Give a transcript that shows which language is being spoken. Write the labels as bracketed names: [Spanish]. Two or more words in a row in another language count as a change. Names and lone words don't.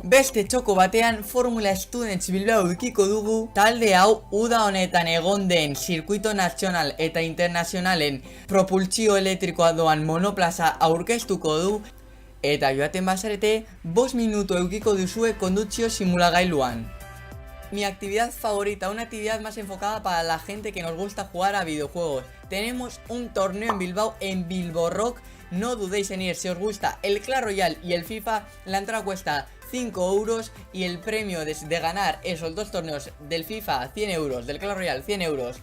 [Basque] Beste txoko batean Formula Students Bilbao edukiko dugu. Talde hau uda honetan egon den zirkuito nazional eta internazionalen propultsio elektrikoa doan monoplaza aurkeztuko du. Eta joaten bazarete, 5 minutu edukiko duzue kondutzio simulagailuan. [Spanish] Mi actividad favorita, una actividad más enfocada para la gente que nos gusta jugar a videojuegos. Tenemos un torneo en Bilbao, en Bilbo Rock. No dudéis en ir, si os gusta el Clash Royale y el FIFA, la entrada cuesta 5 euros y el premio de ganar esos dos torneos del FIFA 100 euros, del Clash Royale 100 euros.